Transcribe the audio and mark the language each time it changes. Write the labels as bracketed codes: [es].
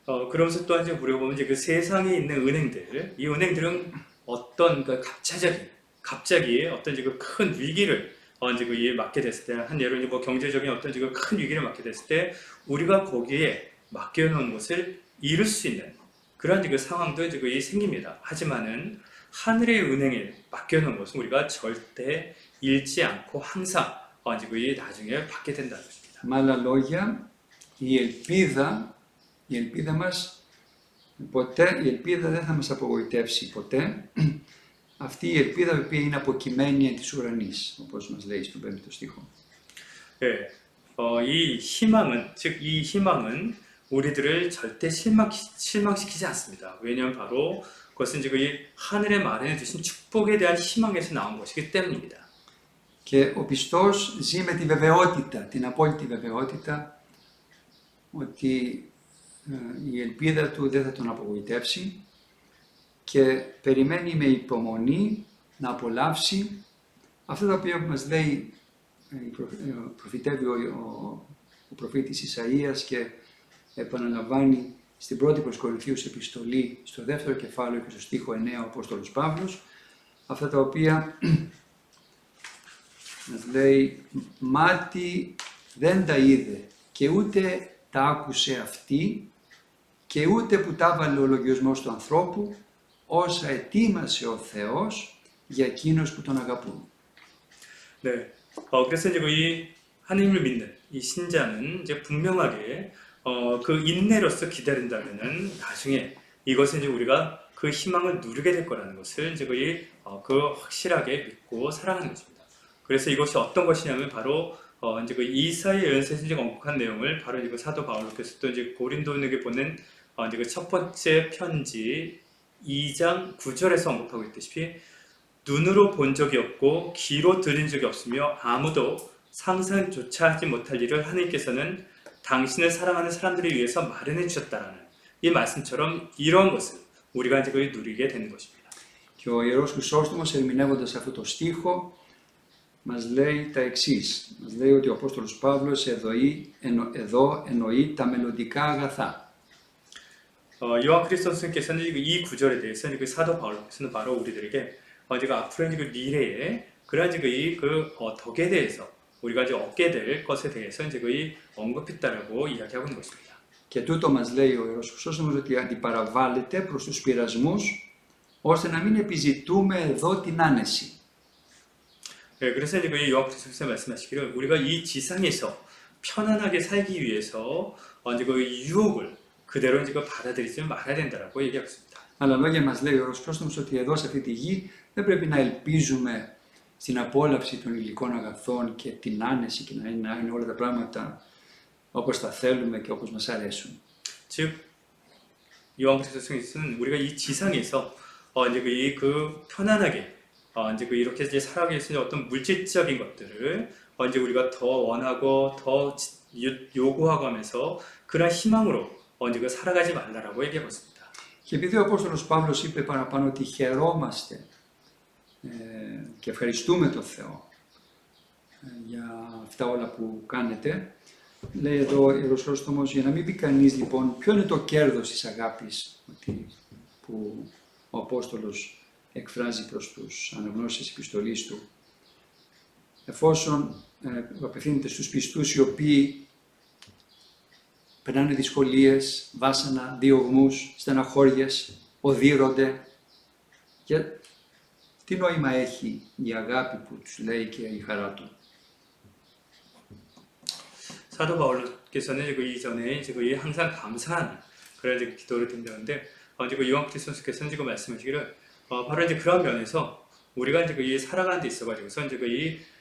[ko] 그러면서 또한 이제 우리가 보면 이제 그 세상에 있는 은행들, 이 은행들은 어떤 그 갑자기 어떤 이제 그 큰 위기를 이제 그 맞게 됐을 때, 한 예로 이제 뭐 경제적인 어떤 이제 큰 위기를 맞게 됐을 때, 우리가 거기에 맡겨놓은 것을 잃을 수 있는 그런 이제 그 상황도 이제 그 생깁니다. 하지만은 하늘의 은행에 맡겨놓은 것은 우리가 절대 잃지 않고 항상 이제 그 나중에 받게 된다는 것입니다. [el] Με άλλα λόγια, η ελπίδα μας, η ελπίδα δεν θα μας απογοητεύσει ποτέ. Αυτή η ελπίδα η οποία είναι αποκειμένη εν της ουρανής, όπως μας λέει στον 5ο στίχο. [ko] 네, 이 희망은, 즉 이 희망은 우리들을 절대 실망시키지 않습니다. 왜냐하면 바로 그것은 이제 그 하늘에 마련해 주신 축복에 대한 희망에서 나온 것이기 때문입니다. [el] Και ο πιστός ζει με τη βεβαιότητα, την απόλυτη βεβαιότητα, ότι η ελπίδα του δεν θα τον απογοητεύσει και περιμένει με υπομονή να απολαύσει αυτά τα οποία μας λέει, προφητεύει ο προφήτης Ισαΐας και επαναλαμβάνει στην πρώτη προς Κορινθίους επιστολή, στο 2ο κεφάλαιο και στο στίχο 9 ο Απόστολος Παύλος, αυτά τα οποία μας λέει, μάτι δεν τα είδε και ούτε τα άκουσε αυτή και ούτε που τα έβαλε ο λογιασμός του ανθρώπου, όσα ετοίμασε ο Θεός για εκείνους που τον αγαπούν. [ko] 네, 그래서 이제 이 하나님을 믿는 이 신자는 이제 분명하게 그 인내로서 기다린다면은 나중에 이것은 이제 우리가 그 희망을 누리게 될 거라는 것을 이제 그 확실하게 믿고 살아가는 것입니다. 그래서 이것이 어떤 것이냐면 바로 이제 그 이사야 예언서에서 이제 언급한 내용을 바로 이제 그 사도 바울께서 또 이제 고린도인에게 보낸 이제 그 첫 번째 편지 2장 9절에서 언급하고 있듯이 눈으로 본 적이 없고 귀로 들은 적이 없으며 아무도 상상조차 하지 못할 일을 하나님께서는 당신을 사랑하는 사람들을 위해서 마련해 주셨다라는 이 말씀처럼 이런 것을 우리가 이제 누리게 되는 것입니다. [el] Και ο Ιερός Χρυσόστομος, ερμηνεύοντας αυτό το στίχο, μας λέει τα εξής. Μας λέει ότι ο Απόστολος Παύλος εδώ εννοεί τα μελλοντικά αγαθά. [ko] 요한 그리스도께서는 이 구절에 대해서 그 사도 바울께서는 바로 우리들에게 이제 앞으로 이제 그 미래에 그런 이제 그 덕에 대해서 우리가 이제 얻게 될 것에 대해서 이제 언급했다라고 이야기하고 있는 것입니다. [el] Και τούτο μας λέει ο Ιερός Χρυσόστομος, ότι αντιπαραβάλλεται προς τους πειρασμούς, ώστε να μην επιζητούμε εδώ την άνεση. [ko] 네, 그래서 이제 그 요한 그리스도께서 말씀하시기를 우리가 이 지상에서 편안하게 살기 위해서 이제 그 유혹을 그대로 이제 받아들이지 말아야 된다라고 얘기하고 있습니다. [el] Αλλά λόγια μας λέει ο Ιερός Χρυσόστομος ότι εδώ σε αυτή τη γη δεν πρέπει να ελπίζουμε στην απόλαυση των υλικών αγαθών και την άνεση και να είναι όλα τα πράγματα όπως τα θέλουμε και όπως μας αρέσουν. [ko] 즉 요한 그리스도께서는 우리가 이 지상에서 이제 그 편안하게 이제 이렇게 이제 살아가기 위해서 어떤 물질적인 것들을 이제 우리가 더 원하고 더 요구하고 하면서 그런 희망으로 이제 살아가지 말라라고 얘기하고 있습니다. [el] Και επειδή ο Απόστολος Παύλος είπε παραπάνω ότι χαιρόμαστε και ευχαριστούμε τον Θεό για αυτά όλα που κάνετε, λέει εδώ ο Ιεροσχρόστομος, για να μην πει κανείς λοιπόν ποιο είναι το κέρδος της αγάπης που ο Απόστολος εκφράζει προς τους αναγνώστες της επιστολής του, εφόσον απευθύνεται στους πιστούς οι οποίοι περνάνε δυσκολίες, βάσανα, διωγμούς, στεναχώριες, οδύρονται. Και τι νόημα έχει η αγάπη που τους λέει και η χαρά του. [ko] 사도 바울께서는 이전에 항상 감사한 그런 기도를 드린다는데 요한케 선수께서는 말씀하시기를 바로 이제 그런 면에서 우리가 이제 살아가는 데 있어가지고서 이제